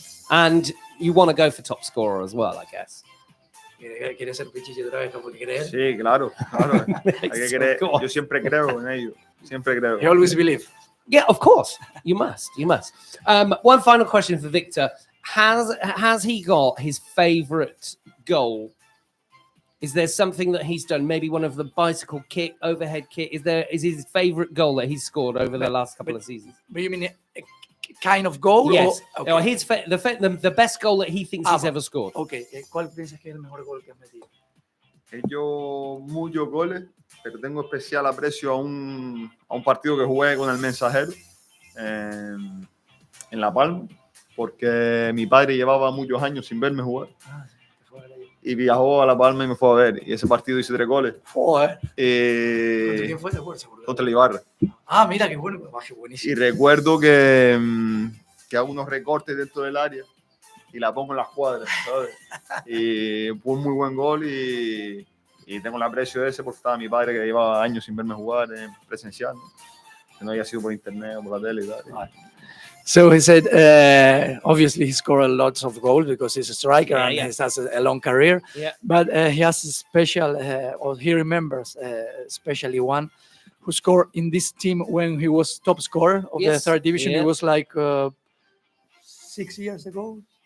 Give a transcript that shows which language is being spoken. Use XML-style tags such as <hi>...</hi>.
<en>And you want to go for top scorer as well, I guess.</en> <es>¿Quieres ser pichichi otra vez porque creer? Sí, claro. Hay que</es> <en>So,</en> <es>creer.</es> <en>go on.</en> <es>Yo siempre creo en ello. Siempre creo.</es> <en>I always believe. Yeah, of course. You must. One final question for Victor. Has he got his favorite goal? Is there something that he's done? Maybe one of the bicycle kick, overhead kick. Is his favorite goal that he's scored over the last couple of seasons? But you mean a kind of goal? Yes. Or, Or his the best goal that he thinks he's ever scored. Okay.</en> <es>¿Cuál piensas que es el mejor gol que has metido? He hecho muchos goles, pero tengo especial aprecio a un partido que jugué con el Mensajero en La Palma, porque mi padre llevaba muchos años sin verme jugar y viajó a La Palma y me fue a ver, y ese partido hice 3 goles. Joder. ¿Contra quién fue? Contra el Ibarra. Ah, mira, qué bueno. Qué buenísimo. Y recuerdo que hago unos recortes dentro del área y la pongo en las cuadras, ¿sabes? Y fue un muy buen gol y tengo el aprecio de ese porque estaba mi padre que llevaba años sin verme jugar presencial, ¿no? Que no había sido por internet o por la tele y tal.</es> <en>So he said, obviously he scored lots of goals because he's a striker and he has a long career. Yeah. But he has a special, or he remembers especially one who scored in this team when he was top scorer of the third division. It was like 6 years ago.</en>